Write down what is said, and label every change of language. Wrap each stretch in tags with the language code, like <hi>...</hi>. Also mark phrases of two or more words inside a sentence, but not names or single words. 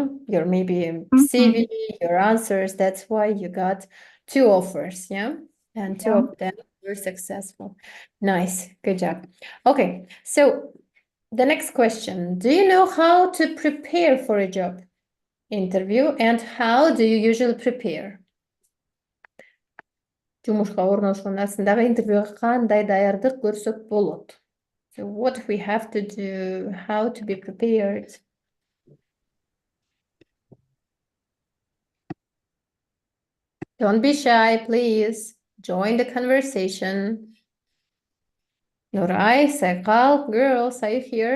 <en>Your maybe CV, your answers. That's why you got 2 offers, yeah? And 2 of them were successful. Nice, good job. Okay, so the next question. Do you know how to prepare for a job interview and how do you usually prepare?</en> <ky>Жумушка орношкон астындагы интервьюга кандай даярдык көрсөк болот?</ky> <en>So what we have to do, how to be prepared? Don't be shy, please. Join the conversation. Nuray, Saykal, girls, are you here?</en>